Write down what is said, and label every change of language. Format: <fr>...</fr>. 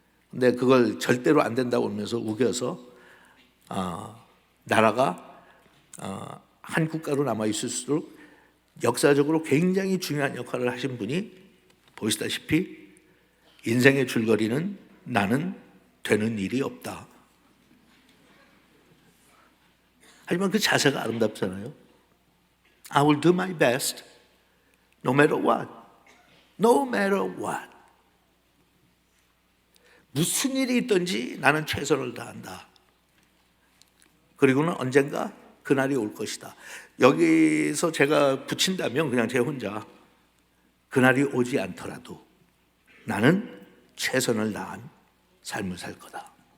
<ko>근데 그걸 절대로 안 된다고 하면서 우겨서 나라가 한 국가로 남아 있을수록 역사적으로 굉장히 중요한 역할을 하신 분이, 보시다시피 인생의 줄거리는 나는 되는 일이 없다. 하지만 그 자세가 아름답잖아요.</ko> <en>I will do my best no matter what. No matter what.</en> <ko>무슨 일이 있든지 나는 최선을 다한다. 그리고는 언젠가 그날이 올 것이다. 여기서 제가 붙인다면 그냥 제 혼자, 그날이 오지 않더라도 나는 최선을 다한 삶을 살 거다.</ko>